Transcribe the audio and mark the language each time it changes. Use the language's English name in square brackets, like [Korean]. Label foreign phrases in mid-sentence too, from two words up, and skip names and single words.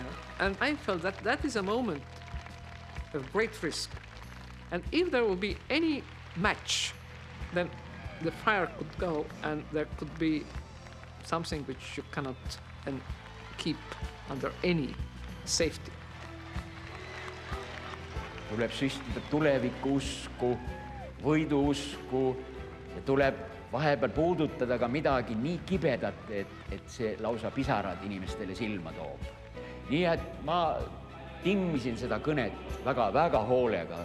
[English] And I felt that that is a moment of great risk. And if there will be any match, then the fire could go and there could be something which you cannot keep under any safety. [Estonian] Tuleb süstida tulevikuusku, võiduusku ja tuleb vahepeal puudutada ka midagi nii kibedat, et see lausa pisarad inimestele silma toob. Nii et ma timmisin seda kõnet väga hoolega.